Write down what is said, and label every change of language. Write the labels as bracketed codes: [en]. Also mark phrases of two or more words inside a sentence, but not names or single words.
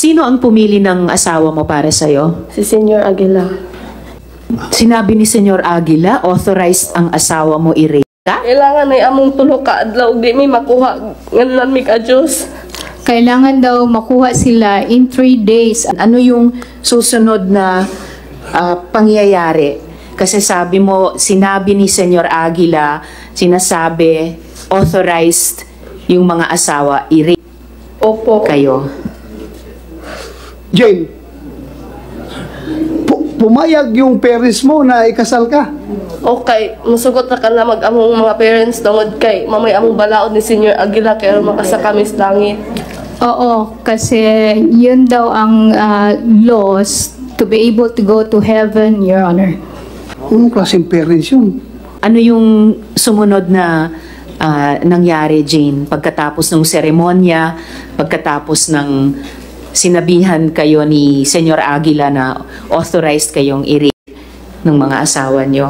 [tl] Sino ang pumili ng asawa mo para sa'yo? Si Senyor Aguila. Sinabi ni Senyor Aguila, authorized ang asawa mo i-rape ka? [ceb] Kailangan ay among tulo ka adlaw di mi makuha nganlan mi ka Dios. [tl] Kailangan daw makuha sila [en] in 3 days. [tl] Ano yung susunod na pangyayari? Kasi sabi mo, sinabi ni Senyor Aguila, sinasabi, authorized yung mga asawa i-rape Opo. kayo. Jane, pumayag yung parents mo na ikasal ka. Okay, [ceb] musugot na ka na mag-among mga parents tungod kay mamay among balaod ni Senyor Aguila kaya makasa kami sa langit. [tl] Oo, kasi yun daw ang [en] laws to be able to go to heaven, Your Honor. [tl] Anong klaseng parents yun? Ano yung sumunod na nangyari, Jane, pagkatapos ng seremonya, pagkatapos ng sinabihan kayo ni Senyor Aguila na authorized kayong i-rape ng mga asawa nyo?